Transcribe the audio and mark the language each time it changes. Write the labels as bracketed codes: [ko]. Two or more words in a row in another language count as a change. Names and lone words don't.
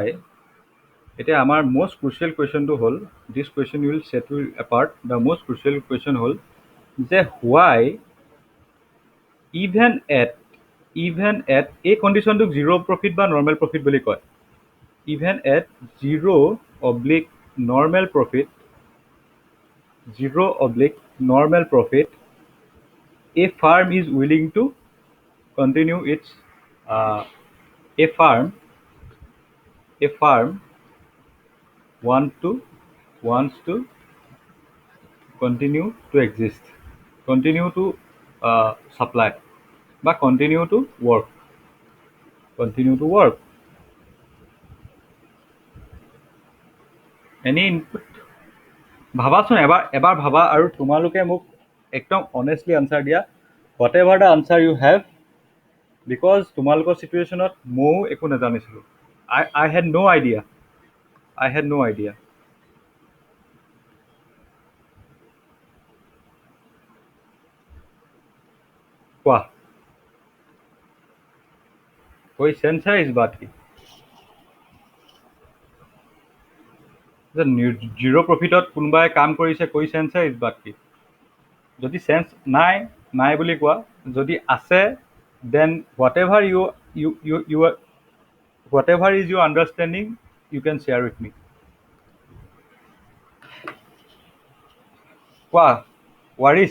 [as] এতিয়া আমাৰ [en] most crucial [as] কুৱেশ্যনটো হ'ল, [en] this question will set apart, the most crucial question [as] হ'ল যে [en] why even at [as] এই কণ্ডিশ্যনটোক [en] zero profit [as] বা [en] normal profit [as] বুলি কয়। [en] even at zero/normal profit a farm is willing to continue its a farm wants to continue to exist, continue to supply বা continue to work. Any input? [as] ভাবাচোন, এবাৰ ভাবা আৰু তোমালোকে মোক একদম [en] honestly answer [as] দিয়া, [en] what ever the answer you have, because [as] তোমালোকৰ চিটুৱেশ্যনত ময়ো একো নাজানিছিলোঁ। [en] I had no idea. [as] কোৱা, [hi] कोई सेंस है इस बात की? [en] zero profit [as] কোনোবাই কাম কৰিছে, কৈ চেঞ্চ [hi] है इस बात की? [as] যদি চেঞ্চ নাই বুলি কোৱা, যদি আছে, [en] then what ever is your understanding you can share with me. [as] কোৱা ৱাৰিছ,